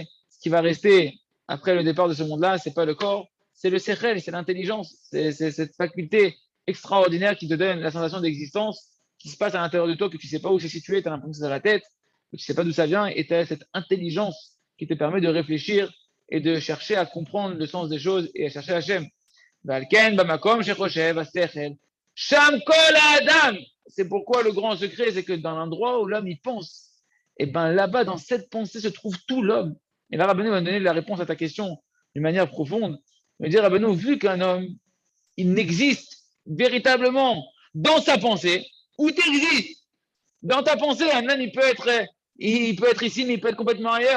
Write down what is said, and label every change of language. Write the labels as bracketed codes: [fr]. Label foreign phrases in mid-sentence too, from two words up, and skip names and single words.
[fr] Ce qui va rester après le départ de ce monde-là, c'est pas le corps, c'est le sechel, c'est l'intelligence. C'est cette faculté extraordinaire qui te donne la sensation d'existence qui se passe à l'intérieur de toi, que tu sais pas où c'est situé, tu as l'impression que c'est dans la tête, que tu sais pas d'où ça vient, et tu as cette intelligence qui te permet de réfléchir et de chercher à comprendre le sens des choses et à chercher Hachem. [he] שם כל אדם. [fr] C'est pourquoi le grand secret, c'est que dans l'endroit où l'homme y pense, et ben là-bas, dans cette pensée, se trouve tout l'homme. Et là, Rabbeinu va donner la réponse à ta question d'une manière profonde. Il va dire, Rabbeinu, vu qu'un homme, il n'existe véritablement dans sa pensée, où tu existes, dans ta pensée, un homme, il peut être ici, mais il peut être complètement ailleurs.